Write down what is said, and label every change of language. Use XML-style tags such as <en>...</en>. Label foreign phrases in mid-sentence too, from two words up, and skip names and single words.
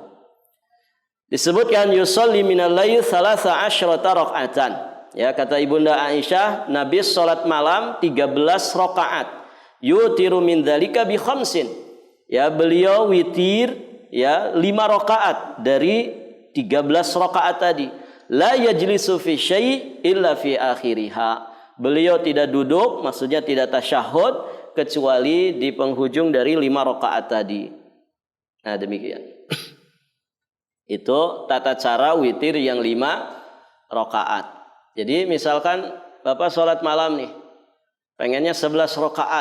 <ar>Disebutkan يصلي من الليل 13 ركعة.</ar> <id>Ya, kata Ibunda Aisyah, Nabi salat malam 13 rakaat.</id> <ar>يوتر من ذلك بخمس.</ar> <id>Ya, beliau witir 5 rakaat dari 13 rakaat tadi.</id> <ar>لا يجلس في شيء إلا في آخرها.</ar> <id>Beliau tidak duduk, maksudnya tidak tasyahud kecuali di penghujung dari 5 rakaat tadi. Nah, demikian. Itu tata cara witir yang 5 rakaat. Jadi misalkan Bapak sholat malam nih, pengennya 11 rakaat.</id>